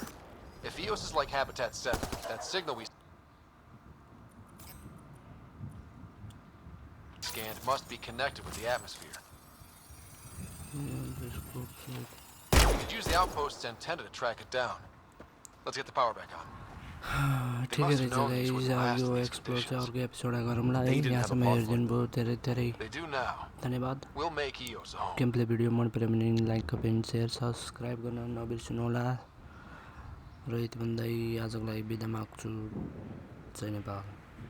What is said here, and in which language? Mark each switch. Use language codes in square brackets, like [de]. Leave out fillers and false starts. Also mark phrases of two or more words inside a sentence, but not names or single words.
[en] If EOS is like Habitat 7, that signal we scanned must be connected with the atmosphere. We could use the outpost's antenna to track it down. Let's get the power back on. [hi] ठीक है [ne] गाइस यो एक्सप्लोर चाहिँ अर्को एपिसोड गरौँला है यहाँसम्म हेरिदिनुभयो धेरै धेरै धन्यवाद [en] game play video [ne] मन पर्यो भने [en] like comment share subscribe [ne] गर्न नबिर्सनु होला र यति भन्दै आजको लागि बिदा माग्छु जय नेपाल